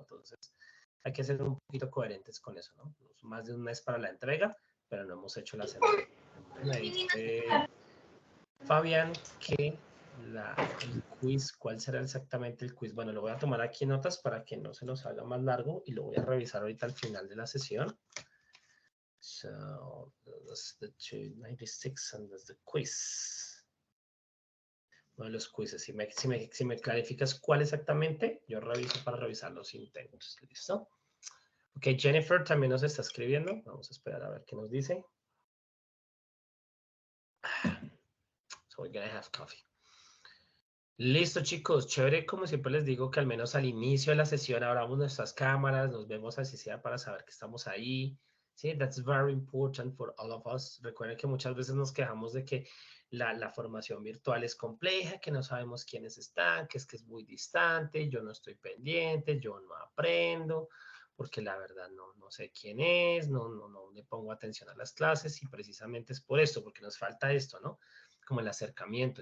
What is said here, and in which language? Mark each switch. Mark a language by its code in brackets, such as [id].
[es] Entonces, hay que ser un poquito coherentes con eso, ¿no? Más de un mes para la entrega, pero no hemos hecho la semana. Me dice Fabián que el quiz, ¿cuál será exactamente el quiz? Bueno, lo voy a tomar aquí en notas para que no se nos haga más largo y lo voy a revisar ahorita al final de la sesión. [en] So that's the 296 and that's the quiz. [es] Uno de los quizzes. Si me clarificas cuál exactamente, yo reviso para revisar los intentos. ¿Listo? Ok, Jennifer también nos está escribiendo. Vamos a esperar a ver qué nos dice. [en] So we're gonna have coffee. [es] Listo, chicos, chévere, como siempre les digo, que al menos al inicio de la sesión abramos nuestras cámaras, nos vemos así sea para saber que estamos ahí. [en] Sí, that's very important for all of us. [es] Recuerden que muchas veces nos quejamos de que la formación virtual es compleja, que no sabemos quiénes están, que es muy distante, yo no estoy pendiente, yo no aprendo, porque la verdad no sé quién es, no le pongo atención a las clases y precisamente es por esto, porque nos falta esto, ¿no? Como el acercamiento.